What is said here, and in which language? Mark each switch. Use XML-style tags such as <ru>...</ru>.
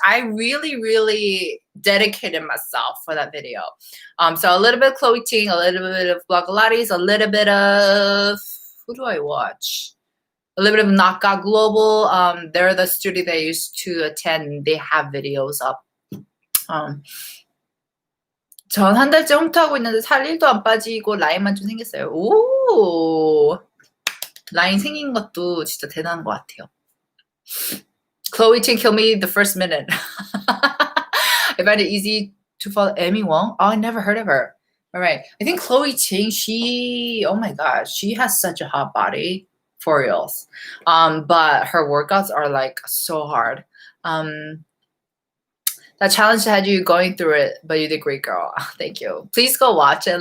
<en>I really, really dedicated myself for that video. So a little bit of Chloe Ting, a little bit of Blogilates, a little bit of, who do I watch? A little bit of Knockout Global. They're the studio that I used to attend. They have videos up.</en> <ko>전 한 달째 홈트하고 있는데 살 1도 안 빠지고 라인만 좀 생겼어요. 오, 라인 생긴 것도 진짜 대단한 것 같아요.</ko> <en>Chloe Ting killed me the first minute. I find it easy to follow Amy Wong. Oh, I never heard of her. All right. I think Chloe Ting, oh my gosh, she has such a hot body. for reals. But her workouts are like so hard. That challenge had you going through it, but you did great, girl. Thank you. Please go watch it.</en>